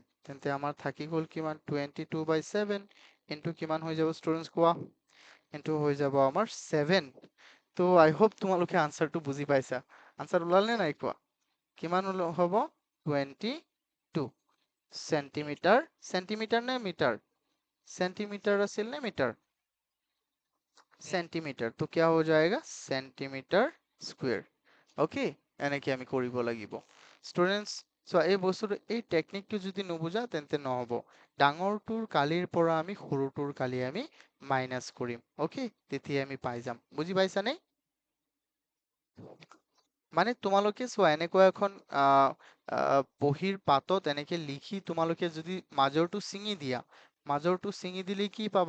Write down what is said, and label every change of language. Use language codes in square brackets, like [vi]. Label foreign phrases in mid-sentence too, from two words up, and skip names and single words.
[as] তেন্তে আমাৰ থাকি গ'ল কিমান? 22/7 ইনটু কিমান হৈ যাব ষ্টুডেন্টস কোৱা? ইনটু হৈ যাব আমাৰ 7। তো [en] I hope [as] তোমালোকে আনসাৰটো বুজি পাইছা। আনসাৰ ওলাল নে নাই কোৱা? কিমান হ'ব? 22 চেণ্টিমিটাৰ। চেণ্টিমিটাৰ নে মিটাৰ? सेंटीमीटर আছিল নে মিটাৰ? [hi] सेंटीमीटर। तो क्या हो जाएगा? [en] centimeter square. [as] ওকে, এনেকে আমি কৰিব লাগিব ষ্টুডেন্টস। চোৱা এই বস্তুটো, এই টেকনিকটো যদি নুবুজা তেন্তে নহ'ব। ডাঙৰটোৰ কালিৰ পৰা আমি সৰুটোৰ কালি আমি মাইনাছ কৰিম। ওকে, তেতিয়া আমি পাই যাম। বুজি পাইছানে? মানে তোমালোকে চোৱা এনেকুৱা এখন বহীৰ পাতত এনেকে লিখি তোমালোকে যদি মাজৰটো ছিঙি দিয়া, মাজৰটো ছিঙি দিলে কি পাবা?